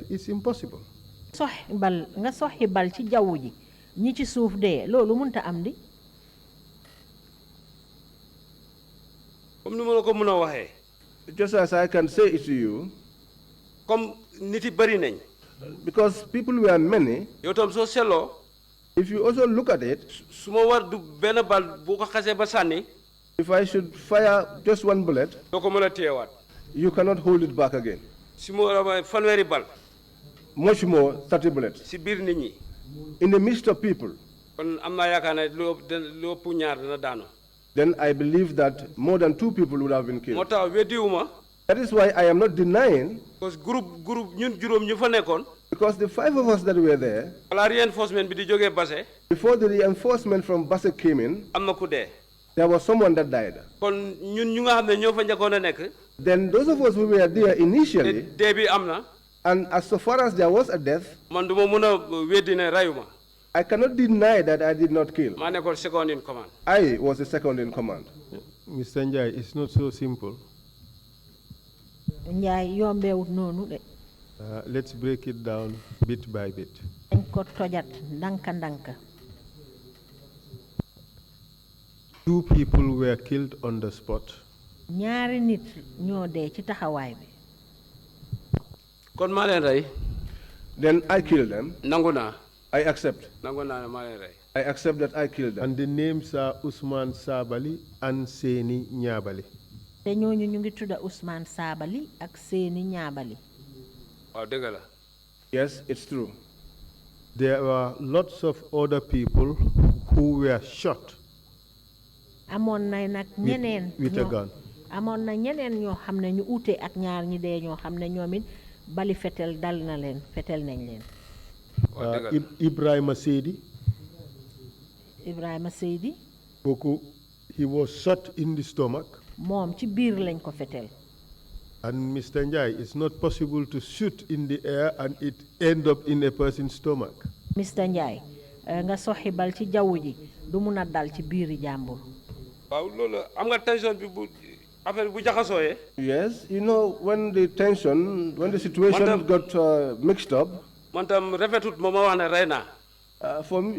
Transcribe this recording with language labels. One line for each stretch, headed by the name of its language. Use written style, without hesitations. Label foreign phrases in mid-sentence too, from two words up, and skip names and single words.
English: It's impossible.
Wolof: nga soxi bal ci jaww ji ñi ci suuf dee loolu mënta am di. comme ni ma la ko mën a waxee.
English: Just as I can say it to you,
Wolof: comme nit yi bëri nañ.
English: because people were many,
Wolof: yow tam soo seetloo.
English: if you also look at it,
Wolof: su ma war du benn bal bu ko xasee ba sànni.
English: if I should fire just one bullet,
Wolof: doo ko mën a téyewaat.
English: you cannot hold it back again.
Wolof: si ma war a fanweeri bal.
English: Much more 30 bullets.
Wolof: si biir nit ñi.
English: In the midst of people,
Wolof: kon am naa yaakaar ne lu ëpp ñaar dina daanu.
English: then I believe that more than 2 people would have been killed.
Wolof: moo tax weddiwuma.
English: That is why I am not denying,
French: parce que
Wolof: groupe ñun juróom ñu fa nekkoon.
English: because the 5 of us that were there,
Wolof: balaa reinforcement bi di jógee Basse.
English: before the reinforcement from Basse came in,
Wolof: am na ku dee.
English: there was someone that died.
Wolof: kon ñun ñu nga xam ne ñoo fa njëkkoon a nekk.
English: Then those of us who were there initially,
Wolof: dee bi am na.
English: and as so far as there was a death,
Wolof: man du ma mën a weddi ne rayuma.
English: I cannot deny that I did not kill.
Wolof: maa nekkoon
English: second in command. I was the second in command. Mr. Njie, it's not so simple.
Wolof: Njie yombeewut noonu de.
English: Let's break it down bit by bit.
Wolof: dañ ko tojat ndanka ndanka.
English: 2 people were killed on the spot.
Wolof: ñaari nit ñoo dee ci taxawaay bi. kon maa leen rey.
English: Then I killed them.
Wolof: nangu naa.
English: I accept.
Wolof: nangu naa ne maa leen rey.
English: I accept that I killed them. And the names are Usman Sabali and Seni Nyabali.
Wolof: te ñooñu ñu ngi tudda Ousmane Sabali ak Seni Ñaabali. waaw dëgg la.
English: Yes, it's true. There were lots of other people who were shot
Wolof: amoon na nag ñeneen
English: with a gun.
Wolof: amoon na ñeneen ñoo xam ne ñu uute ak ñaar ñi dee ñoo xam ne ñoom it bali fetel dal na leen fetel nañ leen. waaw dëgg la. Ibrahima Seydi. Ibrahima Seydi.
English: kooku he was shot in the stomach.
Wolof: moom ci biir lañ ko fetel.
English: And Mr. Njie, it's not possible to shoot in the air and it end up in a person's stomach. Mr.
Wolof: Njie nga soxi bal ci jaww ji du mun a dal ci biiri jàmbur. waaw loolu am nga tension bi bu affaire bu jaxasooyee.
English: Yes, you know, when the situation got mixed up,
Wolof: man tam rafetut ma wax ne rey naa.
English: for me,